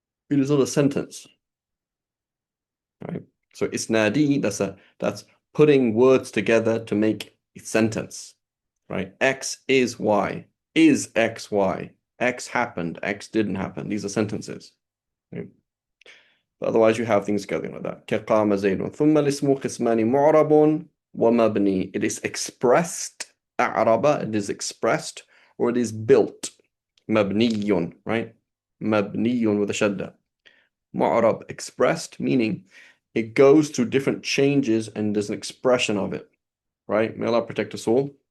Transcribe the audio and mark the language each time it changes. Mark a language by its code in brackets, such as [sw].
[en] It is not a sentence, right? So isnadi, that's putting words together to make a sentence, right? X is Y. Is X Y? X happened. X didn't happen. These are sentences. Right? But otherwise, you have things going like that. [ar] كقام زيد ثم الاسم قسمان معرب ومبني. [en] It is expressed. أعرب. It is expressed or it is built. مبني, right? مبني with a shadda. معرب, expressed, meaning it goes through different changes and there's an expression of it, right? May Allah protect us all.